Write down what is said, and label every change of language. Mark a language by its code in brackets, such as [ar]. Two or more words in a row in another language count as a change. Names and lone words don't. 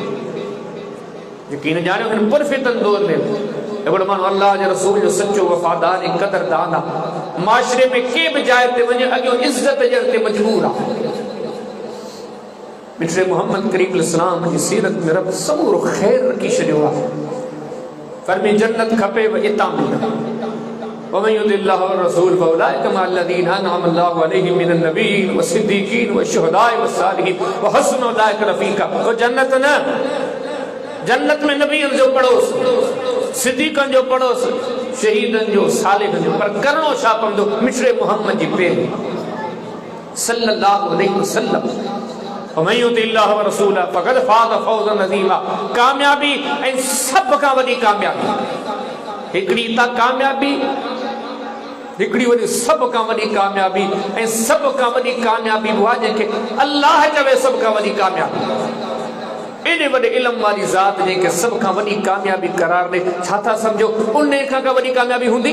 [sd] यकीन ॼाणियो हिन पुरफ़ितन दौर में हिकिड़ो माण्हू अल्लाह जे रसूल जो सचो वफ़ादार ऐं क़दरदान आहे। माशरे में के बि जाइ ते वञे अॻियो इज़त ॾियण ते मजबूर आहे। मिठड़े मोहम्मद करीम सलाम जी सीरत में रब समूरो ख़ैर रखी छॾियो आहे। फरमी जन्नत खपे व इतां मिलंदी। [ar] ومن يطع الله والرسول فأولئك مع الذين أنعم الله عليهم من النبيين والصديقين والشهداء والصالحين وحسن أولئك رفيقا. [sd] वो जन्नत न, जन्नत में नबियन जो पड़ोस, सिद्दीक़न जो पड़ोस, शहीदन जो, सालिहन जो, पर करणो छा पवंदो मिठड़े मोहम्मद जी पैरवी [ar] صلى الله عليه وسلم. ومن يطع الله ورسوله فقد فاز فوزا عظيما. [sd] कामयाबी ऐं सब खां वॾी कामयाबी हिकिड़ी त कामयाबी, हिकिड़ी वॾी सब खां वॾी कामयाबी ऐं सब खां वॾी कामयाबी उहा जंहिंखे अल्लाह चवे सब खां वॾी कामयाबी। एॾे वॾे इल्म वारी ज़ात जंहिंखे सब खां वॾी कामयाबी करार ॾे, छा था सम्झो उन खां का वॾी कामयाबी हूंदी?